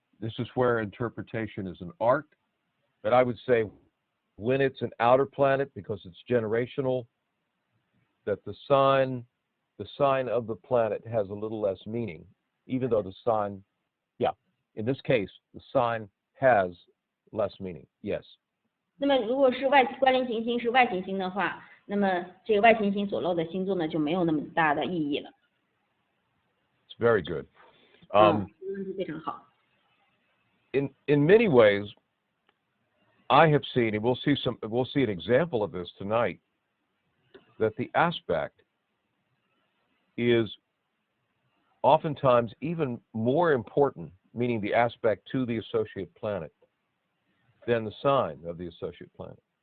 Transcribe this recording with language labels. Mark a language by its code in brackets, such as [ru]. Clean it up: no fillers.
[en] This is where interpretation is an art. But I would say when it's an outer planet, because it's generational, that the sign of the planet has a little less meaning, even though the sign, in this case, the sign has less meaning. Yes. [zh] 那么如果是关联行星是外行星的话，那么这个外行星所落的星座呢就没有那么大的意义了。 [en] It's very good. [zh] 非常好。 [en] In many ways, I have seen, and we'll see an example of this tonight, that the aspect is oftentimes even more important, meaning the aspect to the associate planet, than the sign of the associate planet.